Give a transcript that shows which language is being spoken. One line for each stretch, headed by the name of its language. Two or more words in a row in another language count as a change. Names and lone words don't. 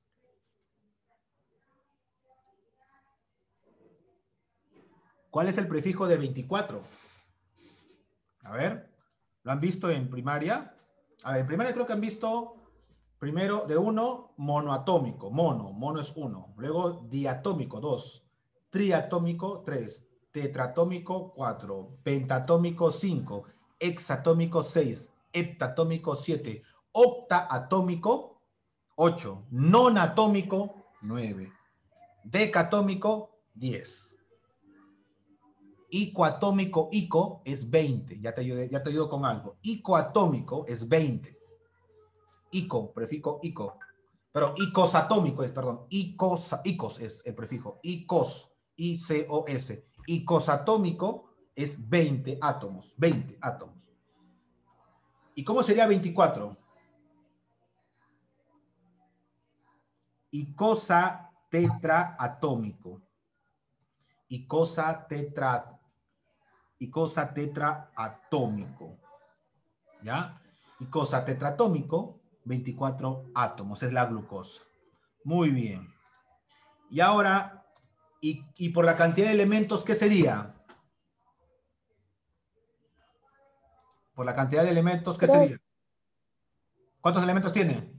Spanish: ¿Cuál es el prefijo de 24? A ver, ¿lo han visto en primaria? A ver, en primaria creo que han visto primero de 1, monoatómico, mono es 1. Luego diatómico, 2. Triatómico, 3. Tetratómico, 4. Pentatómico, 5. Hexatómico, 6. Heptatómico, 7. Octaatómico, 8. Nonatómico, 9. Decatómico, 10. Icoatómico, ico, es 20. Ya te ayudo con algo. Icoatómico es 20. Ico, prefijo ico. Pero icosatómico es, perdón, icos es el prefijo. Icos, I-C-O-S. Icosatómico es 20 átomos. 20 átomos. ¿Y cómo sería 24? Icosa tetraatómico. Icosa tetraatómico. ¿Ya? Icosa tetraatómico, 24 átomos, es la glucosa. Muy bien. Y ahora, y por la cantidad de elementos, ¿qué sería? Por la cantidad de elementos, ¿qué sería? ¿Cuántos elementos tiene?